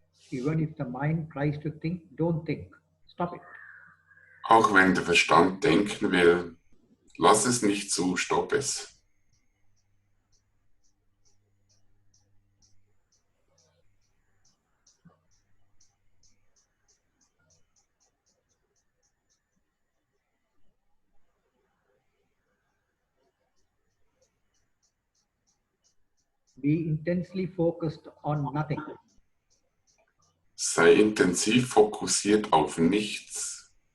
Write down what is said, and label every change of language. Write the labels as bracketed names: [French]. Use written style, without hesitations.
[English] Even if the mind tries to think, don't think. Stop it. [German] Auch wenn der Verstand denken will, lass es nicht zu, stopp es. [English] Be intensely focused on nothing. [German] Sei intensiv fokussiert auf nichts.